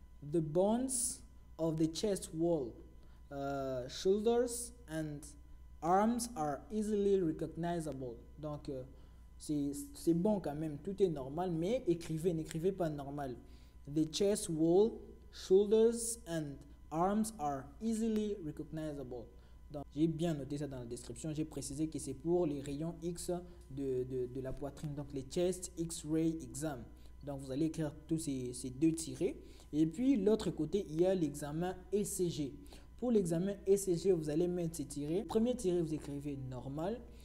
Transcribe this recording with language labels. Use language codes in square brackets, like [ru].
[en] The bones of the chest wall, shoulders and arms are easily recognizable. [fr] Donc c'est bon quand même, tout est normal, mais n'écrivez pas normal. [en] The chest wall, shoulders and arms are easily recognizable. [fr] Donc j'ai bien noté ça dans la description, j'ai précisé que c'est pour les rayons X de la poitrine, donc les [en] chest X-ray exam. [fr] Donc vous allez écrire tous ces deux tirés. Et puis l'autre côté, il y a l'examen ECG. Pour l'examen ECG, vous allez mettre ces tirés. Premier tiré, vous écrivez normal.